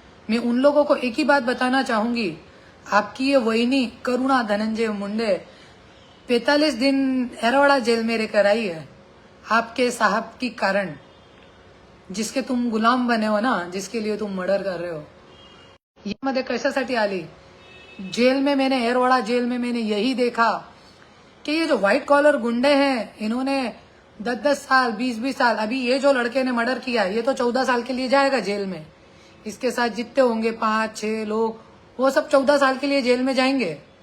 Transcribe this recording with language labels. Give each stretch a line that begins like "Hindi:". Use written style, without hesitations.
Hindi: मैं उन लोगों को एक ही बात बताना चाहूंगी, आपकी ये वहीनी करुणा धनंजय मुंडे 45 दिन एरवाड़ा जेल में रहकर आई है आपके साहब की कारण, जिसके तुम गुलाम बने हो ना, जिसके लिए तुम मर्डर कर रहे हो।
Marathi: ये मध्ये कशासाठी आली
Hindi: जेल में? मैंने एरवाड़ा जेल में मैंने यही देखा कि ये जो व्हाइट कॉलर गुंडे हैं, इन्होंने 10-10 साल 20-20 साल, अभी ये जो लड़के ने मर्डर किया ये तो 14 साल के लिए जाएगा जेल में। इसके साथ जितने होंगे 5-6 लोग, वो सब 14 साल के लिए जेल में जाएंगे।